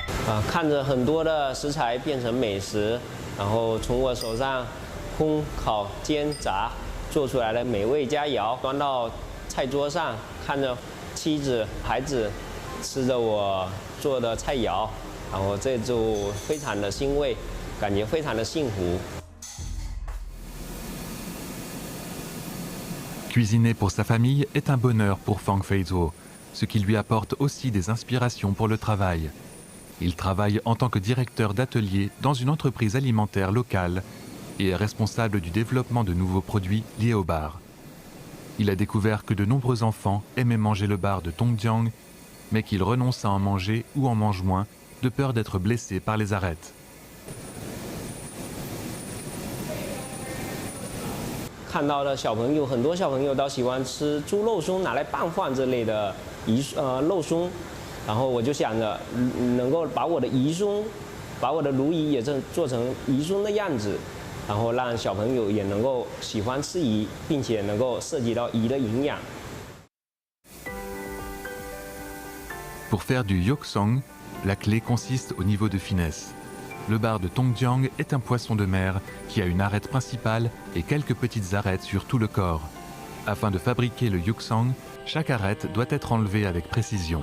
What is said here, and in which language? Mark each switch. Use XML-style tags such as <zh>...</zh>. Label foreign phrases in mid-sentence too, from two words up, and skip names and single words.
<zh>看着很多的食材变成美食，然后从我手上烘、烤、煎、炸做出来的美味佳肴，端到菜桌上，看着妻子、孩子吃着我做的菜肴，然后这就非常的欣慰，感觉非常的幸福。</zh> <fr>Cuisiner pour sa famille est un bonheur pour Fang Feizuo, ce qui lui apporte aussi des inspirations pour le travail. Il travaille en tant que directeur d'atelier dans une entreprise alimentaire locale et est responsable du développement de nouveaux produits liés au bar. Il a découvert que de nombreux enfants aimaient manger le bar de Tongjiang, mais qu'ils renoncent à en manger ou en mangent moins, de peur d'être blessés par les arêtes.</fr> <zh>看到的小朋友，很多小朋友都喜欢吃猪肉松，拿来拌饭这类的肉松，然后我就想着能够把我的宜松，把我的鲈鱼也做成宜松的样子，然后让小朋友也能够喜欢吃鱼，并且能够涉及到鱼的营养。</zh> <fr>Pour faire du yoksong, la clé consiste au niveau de finesse. Le bar de Tongjiang est un poisson de mer qui a une arête principale et quelques petites arêtes sur tout le corps. Afin de fabriquer le yoksong, chaque arête doit être enlevée avec précision.</fr>